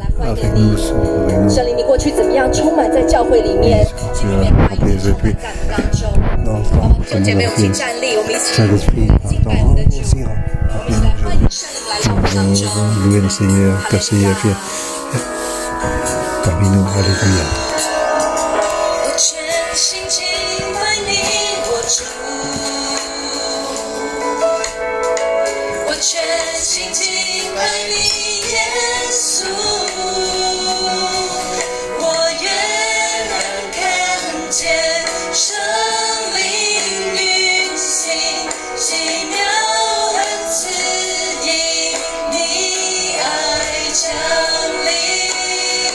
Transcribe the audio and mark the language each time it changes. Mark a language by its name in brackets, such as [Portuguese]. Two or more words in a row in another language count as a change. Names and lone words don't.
[French] avec nous, avec nous. [Chinese] 圣灵，你过去怎么样充满在教会里面，心里面话语充满在我们当中。弟兄姐妹，我们一起站立，我们一起敬拜我们的主，我们一起来欢迎圣灵来到我们当中。 [French] Louez le Seigneur, que le Seigneur vienne parmi nous. Alléluia. [Chinese] 我全心敬拜你，我主。我全心敬拜你，耶稣。我愿然看见生灵运行，奇妙恩赐因你爱降临。